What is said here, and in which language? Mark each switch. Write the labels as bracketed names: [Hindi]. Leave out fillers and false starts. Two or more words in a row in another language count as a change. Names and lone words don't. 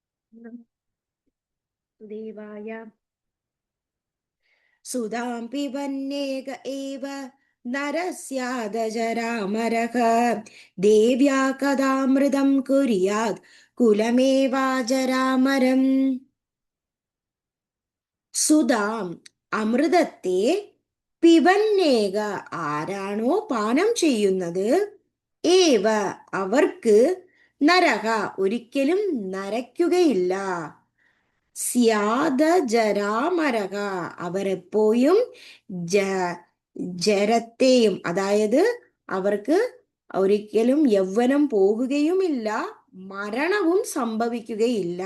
[Sanskrit] देवाय सुधां पिबन्नेक एव नरस्यादजरामरः देव्या कदामृतं कुर्यात् कुलमेवाजरामरम्. [Malayalam] സുധാം അമൃതത്തെ പിബന്നേക ആരാണോ പാനം ചെയ്യുന്നത്, ഏവ അവർക്ക്, നരക ഒരിക്കലും നരയ്ക്കുകയില്ല, സ്യാദജരാമരക അവരെപ്പോഴും ജരത്തെയും, അതായത് അവർക്ക് ഒരിക്കലും യൗവനം പോകുകയുമില്ല, മരണവും സംഭവിക്കുകയില്ല.